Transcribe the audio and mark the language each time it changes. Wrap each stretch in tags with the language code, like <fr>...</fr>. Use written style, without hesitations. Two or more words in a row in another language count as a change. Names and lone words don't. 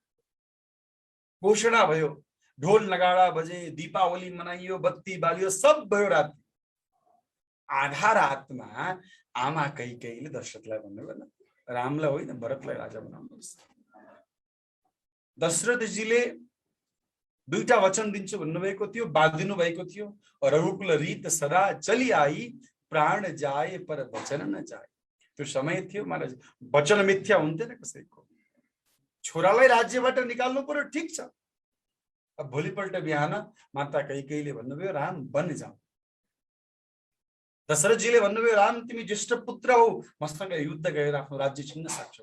<ne>घोषणा भयो ढोल नगाडा बजे दीपावली मनाइयो बत्ती बालियो सब भयो। रात आधा रातमा आमा कैकेयीले दशरथलाई भन्नुभयो न रामलाई होइन भरतलाई राजा बनाउनुहोस्। दशरथजीले दुईटा वचन दिन्छु भन्नुभएको थियो बाँधिनु भएको थियो।</ne> <hi>रघुकुल रीत सदा चली आई प्राण जाए पर वचन न जाए।</hi> <ne>त्यो समय थियो महाराज वचन मिथ्या हुन्थेन कसैको। छोरालाई राज्यबाट निकाल्नु पर्यो ठिक छ। अब भोलिपल्ट बिहान माता कैकेयीले भन्नुभयो राम वन जाऊ। दशरथजीले भन्नुभयो राम तिमी ज्येष्ठ पुत्र हो मसँग युद्ध गरेर आफ्नो राज्य छिन्न सक्छौ।</ne>